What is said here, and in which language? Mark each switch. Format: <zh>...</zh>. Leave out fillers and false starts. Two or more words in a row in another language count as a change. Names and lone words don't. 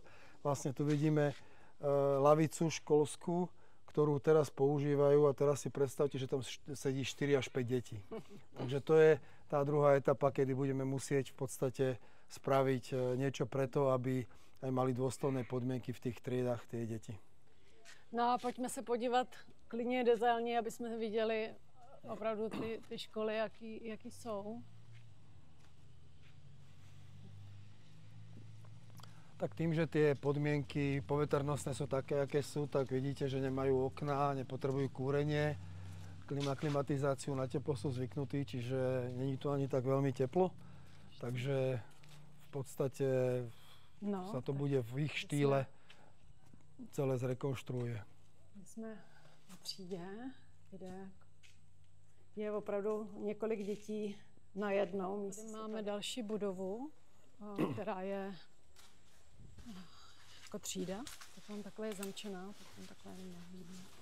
<sk>Vlastne tu vidíme lavicu školskú, ktorú teraz používajú a teraz si predstavte, že tam sedí 4 až 5 detí. Takže to je tá druhá etapa, kedy budeme musieť v podstate spraviť niečo preto, aby aj mali dôstojné podmienky v tých triedách tie deti.</sk> <cs>No a pojďme se podívat klidně detailně, aby jsme viděli opravdu ty školy, jaký jsou.</cs> <sk>Tak tým, že tie podmienky poveternostné sú také, aké sú, tak vidíte, že nemajú okná, nepotrebujú kúrenie, klimatizáciu, na teplo sú zvyknutí, čiže není tu ani tak veľmi teplo. Takže v podstate sa to bude v ich štýle celé zrekonštruuje.</sk> <cs>My jsme v třídě, kde je opravdu několik dětí na jednou. Máme další budovu, která je jako třída, tak tam takhle je zamčená, tak tam takhle nevidíme.</cs>